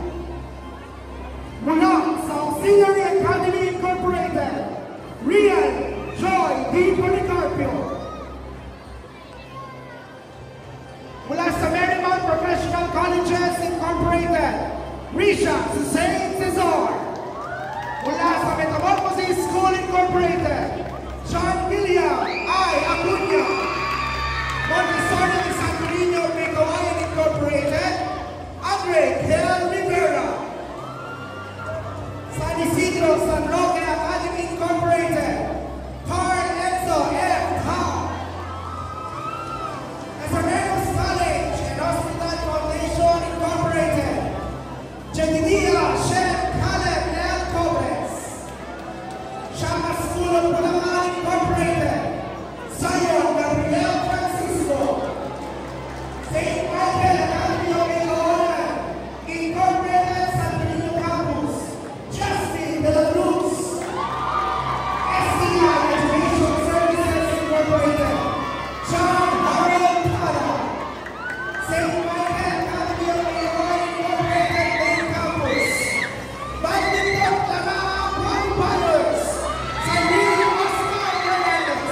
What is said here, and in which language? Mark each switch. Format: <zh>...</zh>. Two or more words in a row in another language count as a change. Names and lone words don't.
<tl>Mula sa Auxiliary Academy Incorporated, Rian Joy D. Policarpio. Mula sa Marymount Professional Colleges Incorporated, Risha Saint Cesar. Mula sa Metamorphosis School Incorporated, John William I. Acuña. Montessori de Santo Niño May Kawayan Incorporated, Andre Del Rivera. San Isidro San Roque Academy Incorporated, Carl Enzo F. Tao. Nazarenos College and Hospital Foundation Incorporated, Jedidiah Chef Caleb L. Cobres. Shama School of Bulacan Incorporated, Zion Gabriel Francisco. St. Michael Academy of Kawayan Incorporated, Santo Niño Campus, Justin De La Cruz. STI Education Services Incorporated, John Harold Pada. St. Michael Academy of Kawayan Incorporated, Main Campus, Badminton Lamaa Qualifiers, San Luis Oscar Hernandez.</tl>